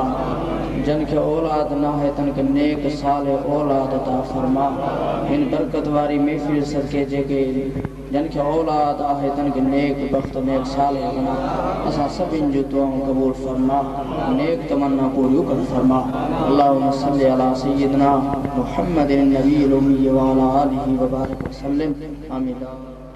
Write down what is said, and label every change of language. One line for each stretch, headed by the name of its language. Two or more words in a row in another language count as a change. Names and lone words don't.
Sindhi: जिन खे औलाद न आहे तन खे नेक साल औलाद अता फरमा। हिन बरकत वारी महफ़िल सदके जेके जिन खे औलाद आहे तन खे नेक बख़्त नेक साल बना। असां सभिनि जूं दुआऊं क़बूल फरमा, नेक तमन्ना पूरियूं कर फरमा।
Arabic: اللهم صل على سيدنا محمد النبي الأمي وعلى آله وبارك وسلم. آمين.